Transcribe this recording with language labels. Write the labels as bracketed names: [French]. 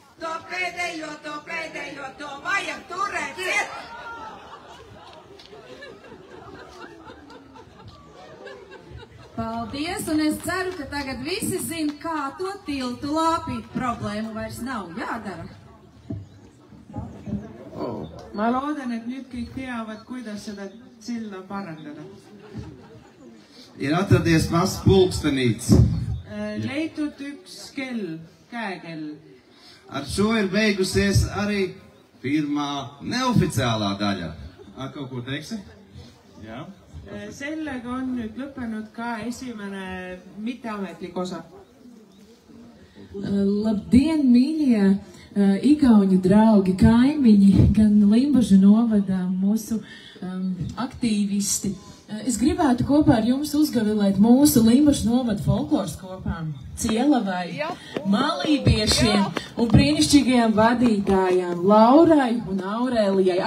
[Latvian] To pēdējo, to vajag turēt ciet. Paldies, un es ceru, ka tagad visi zina, kā to tiltu lāpīt. Problēmu vairs nav jādara. [Estonian] Ma loodan, et nüüd kõik teavad, kuidas seda silda parandada. [Latvian] Ir atradies mazs pulkstenīts. [Estonian] Leitud üks kell, käekell. [Latvian] Ar šo ir beigusies arī pirmā neoficiālā daļa. Kaut ko teiksi? Jā. [Estonian] Sellega on nüüd lõppenud ka esimene mitteametlik osa. [Latvian] Labdien, mīļie! igauņu draugi, kaimiņi, gan Limbažu novada mūsu aktīvisti. Es gribētu kopā ar jums uzgavilēt mūsu Limbažu novada folkloras kopām, Cielavai, malībiešiem un brīnišķīgajām vadītājām Laurai un Aurēlijai.